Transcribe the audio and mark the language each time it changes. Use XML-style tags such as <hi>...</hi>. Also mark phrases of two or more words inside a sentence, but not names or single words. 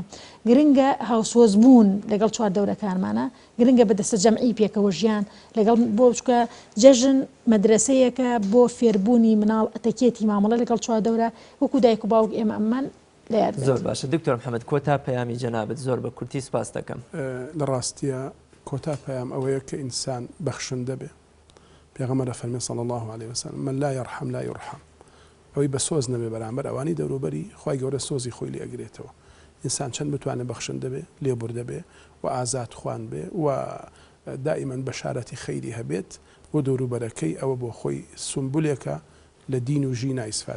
<ckb>گرنگە هاوسۆزبوون لەگەڵ چواردەورەکانمانە، گرنگە بەدەستە جەمعی پێکەوە ژیان لەگەڵ بۆ بچکە جەژن مەدرسەیەکە بۆ فێربوونی مناڵ ئەتەکێتی مامەڵە لەگەڵ چواردەورە وەکو دایک و باوک ئێمە ئەممان لە یاد. زۆر باشە دکتۆر محەممەد کۆتا پەیامی جەنابەت زۆر بە کورتی سپاس دەکەم. لە ڕاستیە کۆتا پەیام ئەوەیە کە ئینسان بەخشندە بێ. پێغەمبەر فەرمێ</ckb> <ar>صلی الله عليه وسلم من لا يرحم لا يرحم.</ar> <ckb>ئەوەی بە سۆز نەبێ بەرامبەر ئەوانی دەوروبەری خی گەورە سۆزی خۆی لێ ئەگرێتەوە. ئینسان چەند بتوانێت بەخشندە بێ، لێبوردە بێ و ئازاد خوان بێ و دائیمەن بەشارەتی خەیری هەبێت بۆ دەوروبەرەکەی ئەوە بۆ خۆی سمبولێکە لە دین و ژینە ئیسفادە.</ckb>